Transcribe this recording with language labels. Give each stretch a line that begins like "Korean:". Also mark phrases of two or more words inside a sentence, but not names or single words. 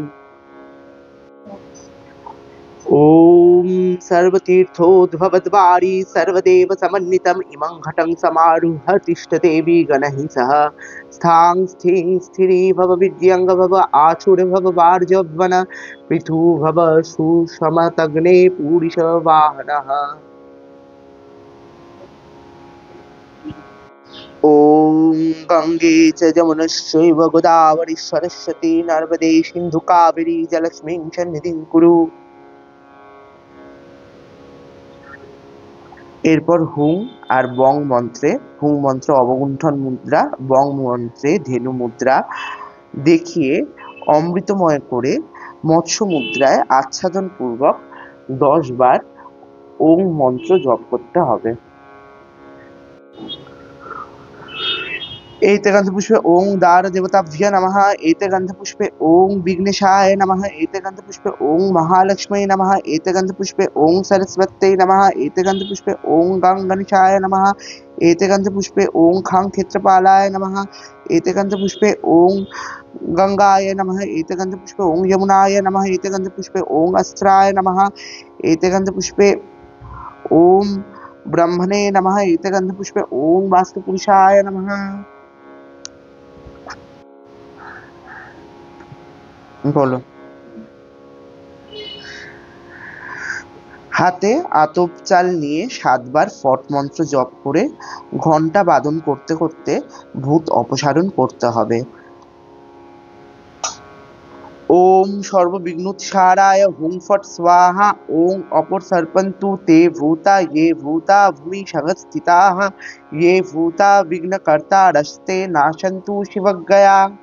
Sanskrit: ओम सर्वतीर्थोद्भवद्वारी सर्वदेव समन्वितम् इमं घटं समारुह्य तिष्ठदेवी गणैः सह स्थां स्थिं स्थिरी भव विद्यंग भव आचुर भव वार्जवन पृथु भव सुषमतग्ने पूरिष वाहनः। ओम गंगे च यमुनश्चैव गोदावरी सरस्वती नर्मदे सिन्धु कावेरी जलस्मिन् सन्निधिं कुरु।
Bangla: এরপর হুং আর বং মন্ত্রে, হুং মন্ত্র অবগুণ্ঠন মুদ্রা, বং মন্ত্রে ধেনু মুদ্রা দেখিয়ে অমৃতময় করে মৎস্য মুদ্রায় আচ্ছাদন পূর্বক 10 বার ওং মন্ত্র জপ করতে হবে।
Sanskrit: एते गन्धपुष्पे ओं दार देवताभ्य नमः। एते गन्धपुष्पे ओं विघ्नेशाय नमः। एते गन्धपुष्पे ओं महालक्ष्मी नमः। एते गन्धपुष्पे ओं सरस्वत्यै नमः। एते गन्धपुष्पे ओं गणेशाय नमः। एते गन्धपुष्पे ओं खां क्षेत्रपालाय नमः। एते गन्धपुष्पे ओं गंगाय नमः। एते गन्धपुष्पे ओं यमुनाय नमः। एते गन्धपुष्पे ओं अस्त्राय नमः। एते गन्धपुष्पे ओं ब्रह्मणे नमः। एते गन्धपुष्पे ओं वास्तुपुरुषाय नमः।
Bangla: বলো। হাতে আতপ চাল নিয়ে 7 বার ফট মন্ত্র জপ করে ঘন্টা বাদন করতে করতে ভূত অপসারণ করতে হবে।
Sanskrit: ओम सर्वविघ्नोत्साराय हुं फट् स्वाहा। ओं अपसर्पन्तु ते भूता ये भूता भूमि संस्थिताः ये भूता विघ्नकर्तारस्ते नाशन्तु शिवज्ञया।